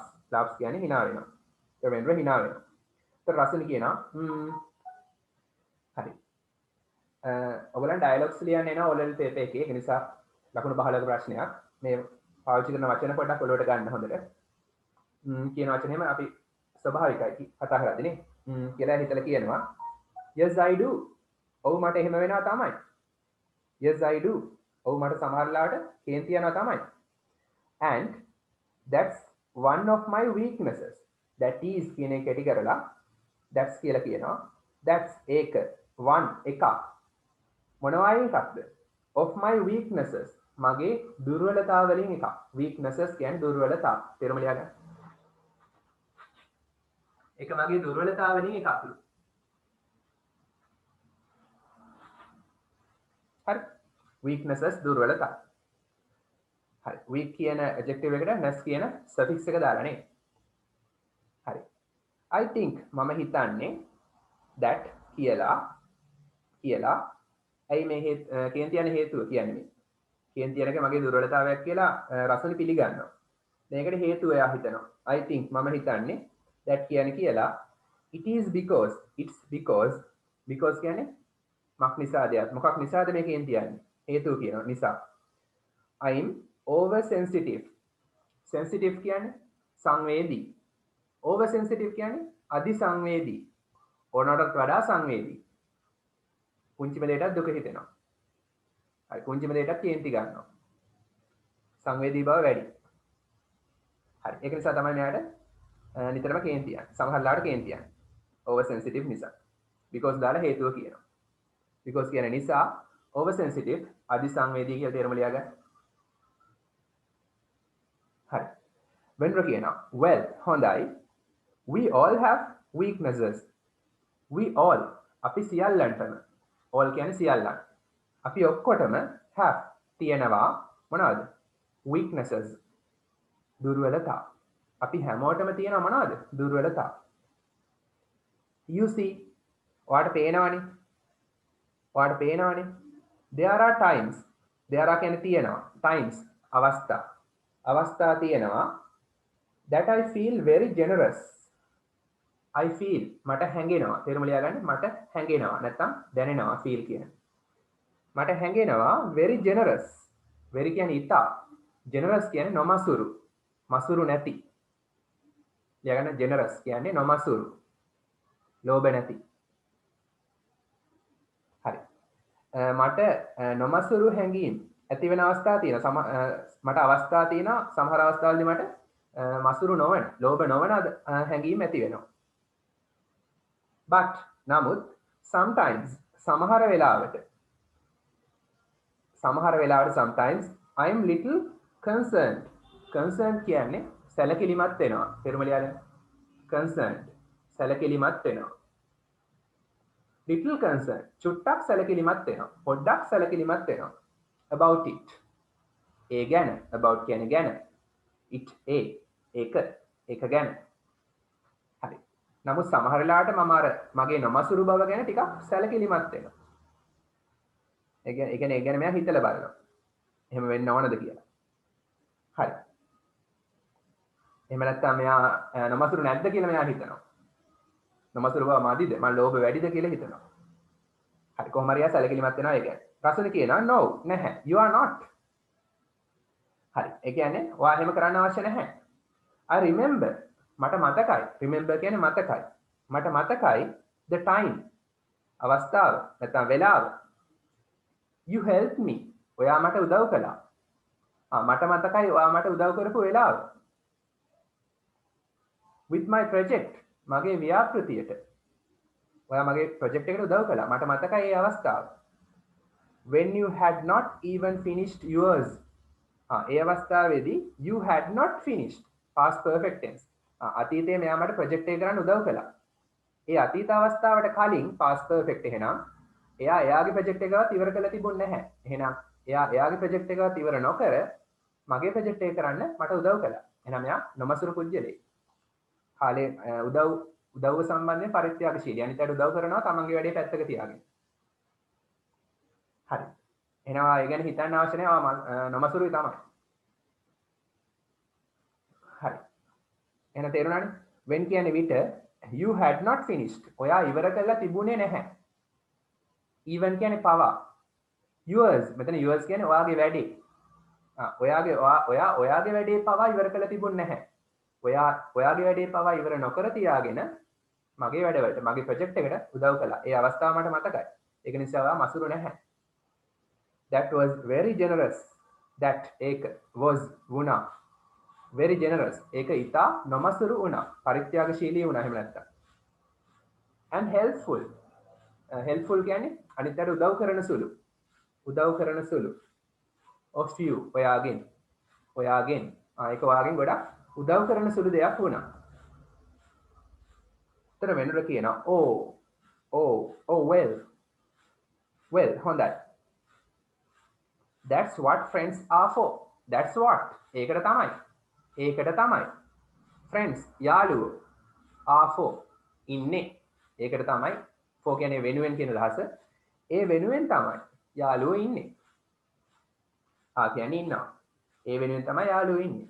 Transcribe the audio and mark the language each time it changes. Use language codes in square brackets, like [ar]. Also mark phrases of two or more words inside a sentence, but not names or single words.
[si] laughs කියන්නේ hina වෙනවා. ඒ වෙනර hina වෙනවා. ඒත් රසුනි කියනවා හරි. ඔයගොල්ලන් ඩයලොග්ස් ලියන්න එනවා ඔලෙල් පේපර් එකේ. ඒ නිසා ලකුණු 15ක ප්‍රශ්නයක්. මේ පාවිච්චි කරන වචන පොඩ්ඩක් ඔලුවට ගන්න හොඳට. කියන වචනේම අපි ස්වභාවිකයි කතා කරද්දී නේ. කියලා හිතලා කියනවා. [en] Yes I do. [si] ඔව් මට එහෙම වෙනවා තමයි. [en] Yes I do. [si] ඔව් මට සමහර ලාවට කේන්ති යනවා තමයි. [en] And that's one of my weaknesses. That is [si] කියන එක කැටි කරලා that's කියලා කියනවා. That's ඒක one එකක්. මොනවා එකක්ද? [en] Of my weaknesses. [si] මගේ දුර්වලතා වලින් එකක්. weaknesses කියන්නේ දුර්වලතා. තේරුම ලියා ගන්න. ඒක මගේ දුර්වලතා වලින් එකක්. හරි. weaknesses දුර්වලතා. හරි. weak කියන adjective එකට ness කියන suffix එක දාලා නේ. හරි. [en] I think [si] මම හිතන්නේ that කියලා ඇයි මේ කේන්ති යන හේතුව කියන්නේ මේ. කේන්ති යනක මගේ දුර්වලතාවයක් කියලා රසුනි පිළිගන්නවා. මේකට හේතුව එයා හිතනවා. [en] I think [si] මම හිතන්නේ that කියන්නේ කියලා [en] it is because [si] කියන්නේ මක් නිසාදයක්. මොකක් නිසාද මේ කේන්ති යන්නේ? හේතුව කියනවා නිසා. [en] I'm over sensitive. [si] sensitive කියන්නේ සංවේදී. [en] over sensitive [si] කියන්නේ අධි සංවේදී. ඕනටත් වඩා සංවේදී. පුංචිම දෙයකට දුක හිතෙනවා. හරි පුංචිම දෙයකට කේන්ති ගන්නවා. සංවේදී බව වැඩි. හරි ඒක නිසා තමයි මෙයාට නිතරම කේන්ති යන්නේ. සමහර ලාට කේන්ති යන්නේ. [en] over sensitive [si] නිසා. because දාලා හේතුව කියනවා. because කියන නිසා [en] over sensitive [si] අධි සංවේදී කියලා තේරුම ලියා ගන්න. හරි. වෙනර කියනවා well හොඳයි. [en] we all have weaknesses. we all [si] අපි සියල්ලන්ටම [en] all [si] කියන්නේ සියල්ලන්. අපි ඔක්කොටම have තියෙනවා මොනවද? weaknesses. දුර්වලතා. අපි හැමෝටම තියෙනවා මොනවද? දුර්වලතා. [en] you see [si] ඔයාට පේනවනේ. ඔයාට පේනවනේ. [en] there are times. there are [si] කියන්නේ තියෙනවා. times අවස්ථා. අවස්ථා තියෙනවා [en] that I feel very generous. I feel [si] මට හැඟෙනවා. තේරුම ලියා ගන්න. මට හැඟෙනවා. නැත්තම් දැනෙනවා feel කියන. මට හැඟෙනවා [en] very generous. [si] very කියන්නේ ඉතා. generous කියන්නේ නොමසුරු. මසුරු නැති. ලියා ගන්න generous කියන්නේ නොමසුරු. ලෝභ නැති. හරි. මට නොමසුරු හැඟීම් ඇති වෙන අවස්ථා තියෙනවා. මට අවස්ථා තියෙනවා සමහර අවස්ථාවලදී මට මසුරු නොවන, ලෝභ නොවන හැඟීම් ඇති වෙනවා. [en] but නමුත් sometimes [si] සමහර වෙලාවට [en] sometimes I am little concerned. [si] concerned කියන්නේ සැලකිලිමත් වෙනවා. තේරුම ලියා ගන්න. concerned සැලකිලිමත් වෙනවා. [en] little concerned [si] චුට්ටක් සැලකිලිමත් වෙනවා. පොඩ්ඩක් සැලකිලිමත් වෙනවා. [en] about it [si] ඒ ගැන about කියන්නේ ගැන it ඒක ගැන. හරි. නමුත් සමහර වෙලාවට මම අර මගේ නොමසුරු බව ගැන ටිකක් සැලකිලිමත් වෙනවා. ඒ කියන්නේ ඒ ගැන මම හිතලා බලනවා. එහෙම වෙන්න ඕනද කියලා. හරි. එහෙම නැත්නම් මෙයා නොමසුරු නැද්ද කියලා මෙයා හිතනවා. නොමසුරු බව මදිද? මම ලෝභ වැඩිද කියලා හිතනවා. හරි කොහොම හරි සැලකිලිමත් වෙනවා ඒ කියන්නේ. රසුනේ කියනවා no නැහැ. [en] You are not. [si] හරි. ඒ කියන්නේ ඔයා එහෙම කරන්න අවශ්‍ය නැහැ. [en] I remember [si] මට මතකයි. remember කියන්නේ මතකයි. මට මතකයි [en] the time [si] අවස්ථාව නැත්නම් වෙලාව. [en] You helped me. [si] ඔයා මට උදව් කළා. මට මතකයි ඔයා මට උදව් කරපු වෙලාව. [en] with my project [si] මගේ ව්‍යාපෘතියට ඔයා මගේ ප්‍රොජෙක්ට් එකට උදව් කළා. මට මතකයි ඒ අවස්ථාව. [en] when you had not even finished yours [si] ඒ අවස්ථාවේදී [en] you had not finished past perfect tense. [si] අතීතයේ මෙයා මට ප්‍රොජෙක්ට් එක කරන්න උදව් කළා. ඒ අතීත අවස්ථාවට කලින් past perfect එහෙනම් එයා එයාගේ ප්‍රොජෙක්ට් එකවත් ඉවර කරලා තිබුණේ නැහැ. එහෙනම් එයා එයාගේ ප්‍රොජෙක්ට් එකවත් ඉවර නොකර මගේ ප්‍රොජෙක්ට් එක කරන්න මට උදව් කළා. එහෙනම් එයා නොමසුරු පුජ්‍යලේ. කාලේ උදව්ව සම්බන්ධයෙන් පරිත්‍යාගශීලී. අනිතට උදව් කරනවා තමන්ගේ වැඩේ පැත්තක තියාගෙන. හරි. එහෙනම් ඒ ගැන හිතන්න අවශ්‍ය නැහැ. නොමසුරුයි තමයි. හරි. එහෙනම් තේරුණානේ? [en] when [si] කියන්නේ විට [en] you had not finished. [si] ඔයා ඉවර කරලා තිබුණේ නැහැ. even කියන්නේ පවා. yours මෙතන yours කියන්නේ ඔයාගේ වැඩේ. ඔයාගේ වැඩේ පවා ඉවර කරලා තිබුණේ නැහැ. ඔයාගේ වැඩේ පවා ඉවර නොකර තියාගෙන මගේ වැඩවලට මගේ ප්‍රොජෙක්ට් එකට උදව් කළා. ඒ අවස්ථාව මට මතකයි. ඒක නිසා ඔයා මසුරු නැහැ. [en] that was very generous. that ඒක was වුණා. very generous. [si] ඒක ඊටා නොමසුරු වුණා. පරිත්‍යාගශීලී වුණා එහෙම නැත්තම්. [en] and helpful. [si] helpful කියන්නේ අනිත්යට උදව් කරන සුළු. [en] of you ඔයාගෙන්. [si] ඒක ඔයාගෙන් ගොඩක් උදව් කරන සුළු දෙයක් වුණා. තර වෙනුර කියනවා well හොඳයි. [en] that's what friends are for. that's what [si] ඒකට තමයි friends යාළුවෝ [en] are for [si] ඉන්නේ ඒකට තමයි for කියන්නේ වෙනුවෙන් කියන අදහස. ඒ වෙනුවෙන් තමයි යාළුවෝ ඉන්නේ. කියන්නේ ඉන්නවා. ඒ වෙනුවෙන් තමයි යාළුවෝ ඉන්නේ.